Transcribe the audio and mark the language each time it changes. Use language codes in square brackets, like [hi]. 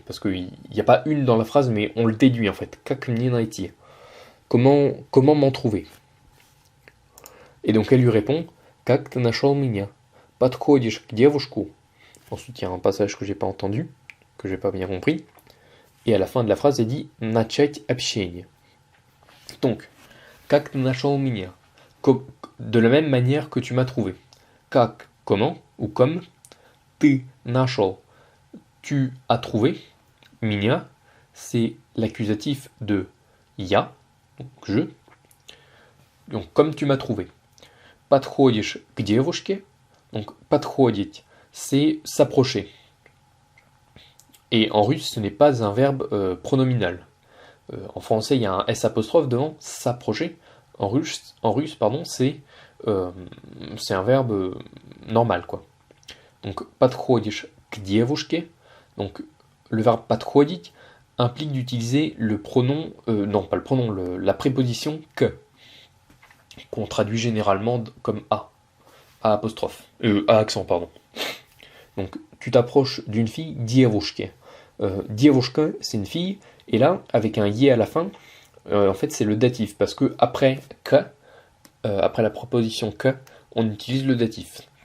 [fr] Parce qu'il n'y a pas une dans la phrase, mais on le déduit en fait. [ru] Как мне найти? [fr] Comment m'en trouver? Et donc elle lui répond [ru] Как ты нашел меня? Подходишь к девушку. [fr] Ensuite, il y a un passage que j'ai pas entendu, que j'ai pas bien compris. Et à la fin de la phrase, il dit [ru] начать общение. [fr] Donc, [ru] как ты нашел меня? [fr] De la même manière que tu m'as trouvé. Как, comment, ou comme. [ru] Ты нашел, [fr] tu as trouvé. Меня, c'est l'accusatif de я, donc je. Donc, comme tu m'as trouvé. [ru] Подходишь к девушке. [fr] Donc, подходить, c'est s'approcher. Et en russe, ce n'est pas un verbe pronominal. En français, il y a un S apostrophe devant, s'approcher. En russe, pardon, c'est un verbe normal, quoi. Donc, [ru] подходишь к девушке. [fr] Donc, le verbe подходить implique d'utiliser le pronom, non, pas le pronom, la préposition que, qu'on traduit généralement comme A apostrophe, à accent, pardon. Donc, tu t'approches d'une fille, девушке. Девушка, c'est une fille, et là, avec un yé à la fin, en fait, c'est le datif, parce que après que, après la proposition que, on utilise le datif.